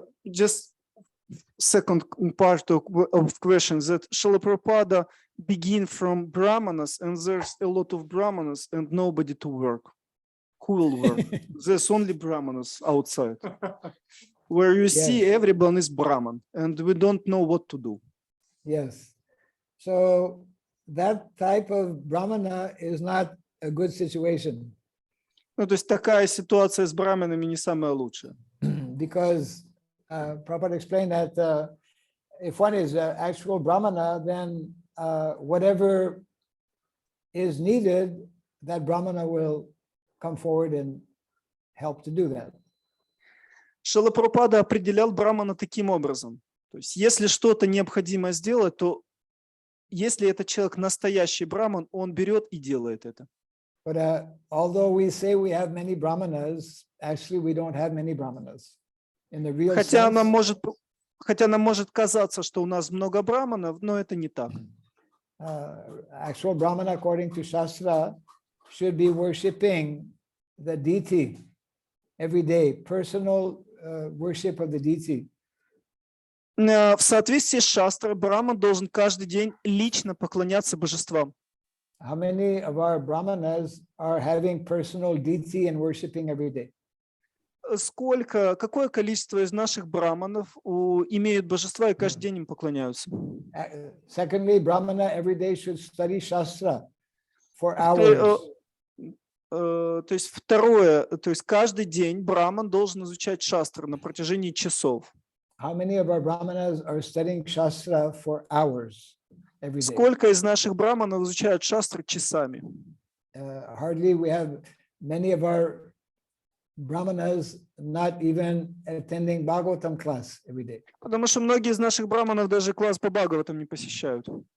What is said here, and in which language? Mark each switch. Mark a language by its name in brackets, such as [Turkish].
[English] Just second part of question that Srila Prabhupada begin from brahmanas and there's a lot of brahmanas and nobody to work. Who will work? There's only brahmanas outside. Where you see everyone is brahman and we don't know what to do. Yes. So that type of brahmana is not a good situation. [Russian] Ну, то есть такая ситуация с браманами не самая лучшая. [English] Because Prabhupada explained that if one is an actual brahmana, then whatever is needed, that brahmana will come forward and help to do that. [Russian] Шрила Прабхупада определял брамана таким образом. То есть если что-то необходимо сделать, то если этот человек настоящий браман, он берет и делает это. [English] But although we say we have many brahmanas, actually we don't have many brahmanas. In the real [Russian] Хотя нам [English] sense, [Russian] может казаться, что у нас много браманов, но это не так. [English] Actual brahmana, according to Shastra, should be worshipping the deity every day, personal worship of the deity. [Russian] В соответствии с шастрой, браман должен каждый день лично поклоняться божествам. [English] How many of our brahmanas are having personal deity and worshipping every day? [Russian] Какое количество из наших браманов имеют божества и каждый день им поклоняются? [English] Secondly, brahmana every day should study Shastra for hours. [Russian] То есть второе, то есть каждый день браман должен изучать шастры на протяжении часов. [English] How many of our brahmanas are studying Shastra for hours every day? [Russian] Сколько из наших браманов изучают шастры часами? [English] Hardly we have many of our brahmanas not even attending Bhagavatam class every day. [Russian] Потому что многие из наших браманов даже класс по Бхагаватам не посещают.